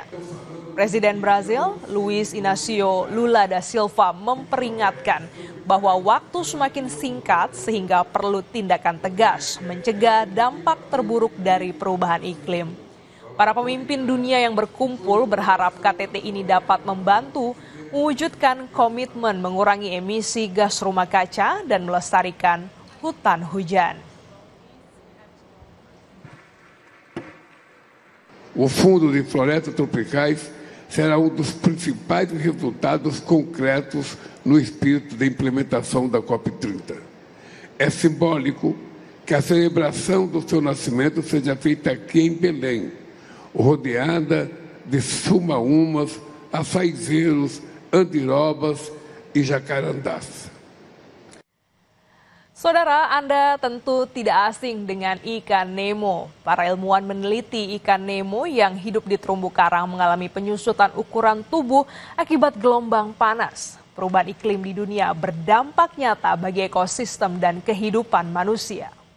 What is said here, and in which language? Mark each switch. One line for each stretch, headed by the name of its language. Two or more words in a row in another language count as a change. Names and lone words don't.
Indonesian: Presiden Brazil, Luiz Inácio Lula da Silva, memperingatkan bahwa waktu semakin singkat sehingga perlu tindakan tegas mencegah dampak terburuk dari perubahan iklim. Para pemimpin dunia yang berkumpul berharap KTT ini dapat membantu mewujudkan komitmen mengurangi emisi gas rumah kaca dan melestarikan hutan hujan.
Portuguese: O Fundo de Florestas Tropicais será dos principais resultados concretos no espírito da implementação da COP30. É simbólico que a celebração do seu nascimento seja feita aqui em Belém, rodeada de sumaúmas, açaizeiros, andirobas e jacarandás.
Indonesian: Saudara, Anda tentu tidak asing dengan ikan Nemo. Para ilmuwan meneliti ikan Nemo yang hidup di terumbu karang mengalami penyusutan ukuran tubuh akibat gelombang panas. Perubahan iklim di dunia berdampak nyata bagi ekosistem dan kehidupan manusia.